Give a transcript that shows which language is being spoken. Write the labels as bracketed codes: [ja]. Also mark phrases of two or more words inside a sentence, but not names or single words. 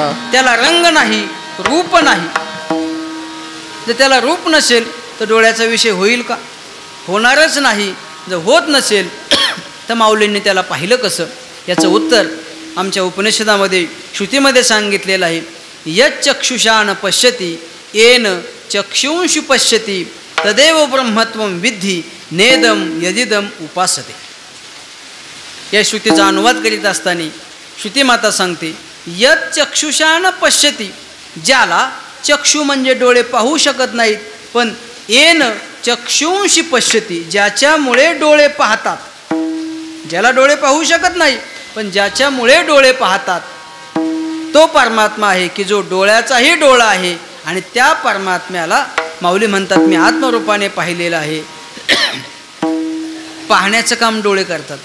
[mr] त्याला रंग नाही, रूप नाही. जर त्याला रूप नसेल तर डोळ्याचा विषय होईल का? होणारच नाही. जर होत नसेल तर माऊलींनी त्याला पाहिलं कसं? याचं उत्तर आमच्या उपनिषदामध्ये श्रुतीमध्ये सांगितलेलं आहे. [sa] यच्चक्षुषा न पश्यति येन चक्षुंषु पश्यति तदेव ब्रह्मत्वं विद्धि नेदम यदिदम उपासते. [mr] या श्रुतीचा अनुवाद करीत असताना श्रुतीमाता सांगते, [sa] यत चक्षुषा न पश्यती, [mr] ज्याला चक्षु म्हणजे डोळे पाहू शकत नाहीत, पण [sa] येन चक्षुंशी पश्यती, [mr] ज्याच्यामुळे डोळे पाहतात. ज्याला डोळे पाहू शकत नाही पण ज्याच्यामुळे डोळे पाहतात, तो परमात्मा आहे की जो डोळ्याचाही डोळा आहे. आणि त्या परमात्म्याला माऊली म्हणतात, मी आत्मरूपाने पाहिलेलं आहे. पाहण्याचं काम डोळे करतात.